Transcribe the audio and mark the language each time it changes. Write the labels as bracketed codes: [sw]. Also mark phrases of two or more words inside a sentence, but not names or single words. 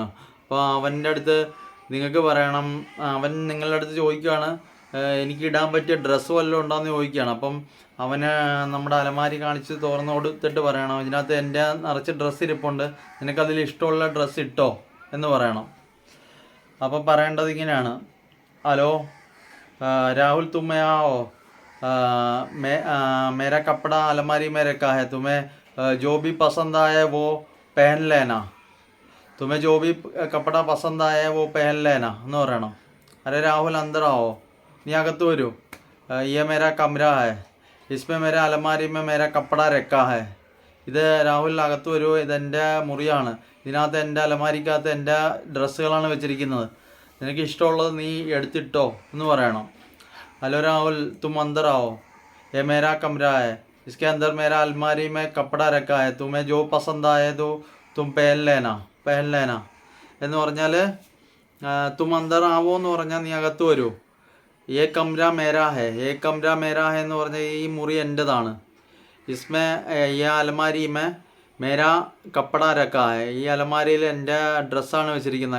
[ml] അപ്പോൾ അവൻ്റെ അടുത്ത് നിങ്ങൾക്ക് പറയണം, അവൻ നിങ്ങളുടെ അടുത്ത് ചോദിക്കുകയാണ്, എനിക്ക് ഇടാൻ പറ്റിയ ഡ്രസ്സ് വല്ലതും ഉണ്ടോയെന്ന് ചോദിക്കുകയാണ്. അപ്പം അവന് നമ്മുടെ അലമാരി കാണിച്ച് തുറന്ന് കൊടുത്തിട്ട് പറയണം, ഇതിനകത്ത് എൻ്റെ നിറച്ച് ഡ്രസ്സ് ഇരിപ്പുണ്ട്, നിനക്കതിൽ ഇഷ്ടമുള്ള ഡ്രസ്സ് ഇട്ടോ എന്ന് പറയണം. അപ്പം പറയേണ്ടത് ഇങ്ങനെയാണ്, [hi] हलो राहुल तुम्मे आओ, मेरा कपड़ा अलमारी में रखा है, तुम्हें जो भी पसंद आए वो पहन लेना, तुम्हें जो भी कपड़ा पसंद आए वो पहन लेना [ml] എന്ന് പറയണം. [hi] अरे राहुल अंदर आओ, [ml] നീ അകത്ത് വരൂ, [hi] ये मेरा कमरा है, इसमें मेरा अलमारी में मेरा कपड़ा रखा है. [ml] ഇത് രാഹുൽ അകത്ത് വരൂ, ഇതെൻ്റെ മുറിയാണ്, ഇതിനകത്ത് എൻ്റെ അലമാരിക്കകത്ത് എൻ്റെ ഡ്രസ്സുകളാണ് വെച്ചിരിക്കുന്നത്, നിനക്ക് ഇഷ്ടമുള്ളത് നീ എടുത്തിട്ടോ എന്ന് പറയണം. [hi] हेलो राहुल तुम अंदर आओ, ये मेरा कमरा है, इसके अंदर मेरा अलमारी में कपड़ा रखा है, तुम्हें जो पसंद आए तो तुम पहन लेना [ml] എന്ന് പറഞ്ഞാൽ [hi] तुम अंदर आओ [ml] എന്ന് പറഞ്ഞാൽ നീ അകത്ത് വരൂ. [hi] ये कमरा मेरा है [ml] എന്ന് പറഞ്ഞാൽ ഈ മുറി എൻ്റെതാണ്. [hi] इसमें इस अलमारी में मेरा कपड़ा रखा है, [ml] ഈ അലമാരിയിൽ എൻ്റെ ഡ്രസ്സാണ് വെച്ചിരിക്കുന്നത്.